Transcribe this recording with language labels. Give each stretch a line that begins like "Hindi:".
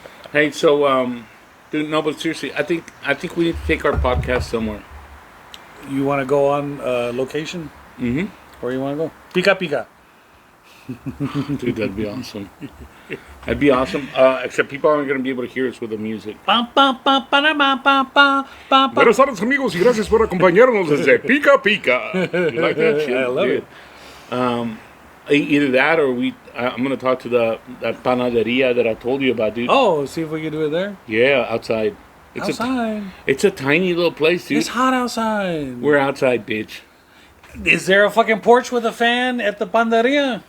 English: Hey, so, dude, no, but seriously, I think we need to take our podcast somewhere. You want to go on location? Mm-hmm. Where you want to go? Pika Pika. Dude, that'd be awesome. That'd be awesome. Except people aren't going to be able to hear us with the music. Bum, bum, bum, ba-da, bum, bum, bum, bum, bum.
Spanish: Buenos tardes, amigos, y gracias por acompañarnos desde Pica Pica.
English: You like that shit? I love dude? Either that or I'm going to talk to that panaderia that I told you about, dude. Oh, see if we can do it there. Yeah, outside. Outside. It's a tiny little place, dude. It's hot outside. We're outside, bitch. Is there a fucking porch with a fan at the panderia?